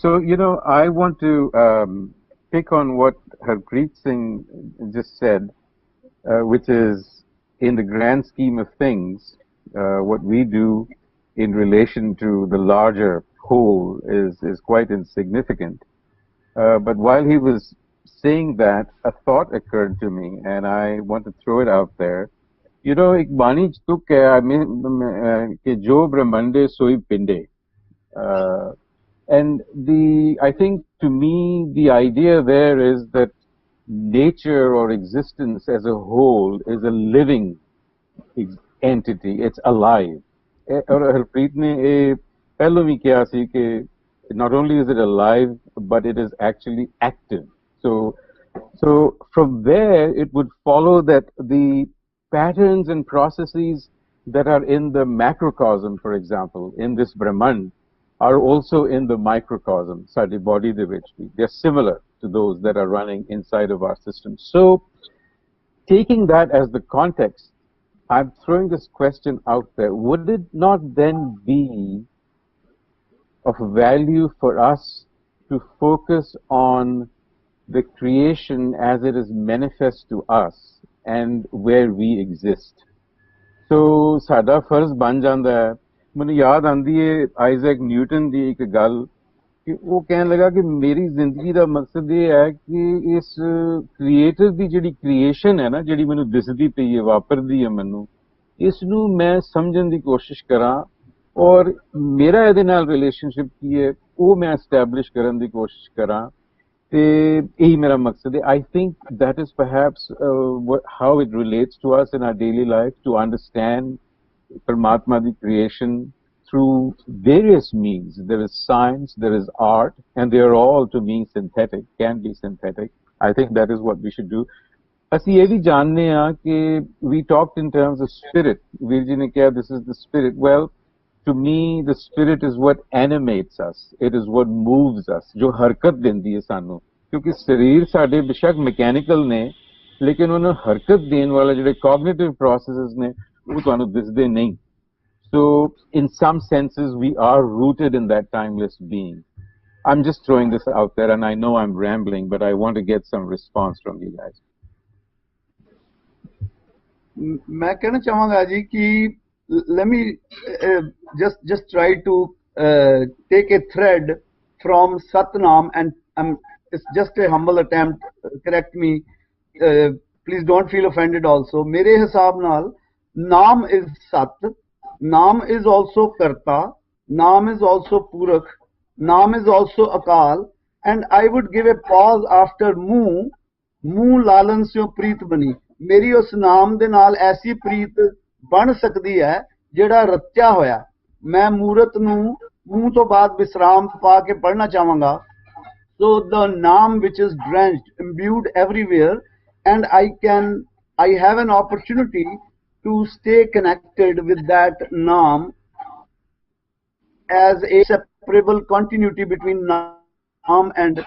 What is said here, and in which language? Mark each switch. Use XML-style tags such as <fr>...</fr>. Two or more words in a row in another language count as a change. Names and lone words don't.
<en>So, I want to pick on what Harpreet Singh just said, which is, in the grand scheme of things, what we do in relation to the larger whole is quite insignificant. But while he was saying that, a thought occurred to me, and I want to throw it out there.</en> <pa>ਇੱਕ ਬਾਣੀ ਤੁਕ ਹੈ ਕਿ ਜੋ ਬ੍ਰਹਮੰਡੇ ਸੋਈ ਪਿੰਡੇ.</pa> <en>And I think, to me, the idea there is that nature or existence as a whole is a living entity. It's alive.</en> <pa>ਹਰਪ੍ਰੀਤ ਨੇ ਪਹਿਲੋਂ ਵੀ ਕਿਹਾ ਸੀ ਕਿ</pa> <en>not only is it alive, but it is actually active. So from there, it would follow that the patterns and processes that are in the macrocosm, for example, in this Brahman, are also in the microcosm,</en> <pa>ਸਾਡੀ ਬਾਡੀ ਦੇ ਵਿੱਚ ਭੀ.</pa> <en>They're similar to those that are running inside of our system. So, taking that as the context, I'm throwing this question out there. Would it not then be of value for us to focus on the creation as it is manifest to us and where we exist?</en> <pa>ਸੋ, ਸਾਡਾ ਫ਼ਰਜ਼ ਬਣ ਜਾਂਦਾ ਹੈ. ਮੈਨੂੰ ਯਾਦ ਆਂਦੀ ਹੈ ਆਈਜ਼ੈਕ ਨਿਊਟਨ ਦੀ ਇੱਕ ਗੱਲ ਕਿ ਉਹ ਕਹਿਣ ਲੱਗਾ ਕਿ ਮੇਰੀ ਜ਼ਿੰਦਗੀ ਦਾ ਮਕਸਦ ਇਹ ਹੈ ਕਿ ਇਸ ਕ੍ਰੀਏਟਰ ਦੀ ਜਿਹੜੀ ਕ੍ਰੀਏਸ਼ਨ ਹੈ ਨਾ, ਜਿਹੜੀ ਮੈਨੂੰ ਦਿਸਦੀ ਪਈ ਹੈ, ਵਾਪਰਦੀ ਹੈ ਮੈਨੂੰ, ਇਸ ਨੂੰ ਮੈਂ ਸਮਝਣ ਦੀ ਕੋਸ਼ਿਸ਼ ਕਰਾਂ ਔਰ ਮੇਰਾ ਇਹਦੇ ਨਾਲ ਰਿਲੇਸ਼ਨਸ਼ਿਪ ਕੀ ਹੈ ਉਹ ਮੈਂ ਐਸਟੈਬਲਿਸ਼ ਕਰਨ ਦੀ ਕੋਸ਼ਿਸ਼ ਕਰਾਂ, ਤੇ ਇਹੀ ਮੇਰਾ ਮਕਸਦ ਹੈ.</pa> <en>I think that is perhaps how it relates to us in our daily life, to understand Paramatma, the creation, through various means. There is science, there is art, and they are all, to me, synthetic, can be synthetic. I think that is what we should do.</en> <pa>ਅਸੀਂ ਯੇ ਭੀ ਜਾਣੇ ਹੈਂ ਕਿ</pa> <en>we talked in terms of spirit.</en> <pa>ਵੀਰਜੀ ਨੇ ਕਿਹਾ</pa> <en>this is the spirit. Well, to me, the spirit is what animates us. It is what moves us.</en> <pa>ਜੋ ਹਰਕਤ ਦੇਂਦੀ ਹੈ ਸਾਨੂੰ. ਕਿਉਂਕਿ ਸਰੀਰ ਸਾਡੇ ਬੇਸ਼ੱਕ ਮਕੈਨੀਕਲ ਨੇ, ਲੇਕਿਨ ਉਹਨੇ ਹਰਕਤ ਦੇਣ ਵਾਲਾ ਜਿਹੜੇ</pa> <en>cognitive processes</en> <pa>ਨੇ,</pa> <en>so in some senses we are rooted in that timeless being. I'm just throwing this out there, and I know I'm rambling, but I want to get some response from you guys.</en> <hi>मैं कहना चाहूँगा जी कि</hi> <en>let me just try to take a thread from Satnam, and it's just a humble attempt. Correct me, please don't feel offended also.</en> <pa>ਮੇਰੇ ਹਿਸਾਬ ਨਾਲ</pa> <en>Naam is Sat, Naam is also Karta, Naam is also Purakh, Naam is also Akāl, and I would give a pause after</en> <pa>ਮੁ ਲਾਲਨ ਸਿਉ ਪ੍ਰੀਤਿ ਬਨੀ. ਮੇਰੀ ਉਸ ਨਾਮ ਦੇ ਨਾਲ ਐਸੀ ਪ੍ਰੀਤ ਬਣ ਸਕਦੀ ਹੈ ਜਿਹੜਾ ਰਚਾ ਹੋਇਆ. ਮੈਂ ਮੂਰਤ ਨੂੰ ਮੂੰਹ ਤੋਂ ਬਾਅਦ ਵਿਸ਼ਰਾਮ ਪਾ ਕੇ ਪੜ੍ਹਨਾ ਚਾਹੂੰਗਾ.</pa> <en>So the naam which is drenched, imbued everywhere, and I have an opportunity to stay connected with that naam as a separable continuity between naam and me.</en>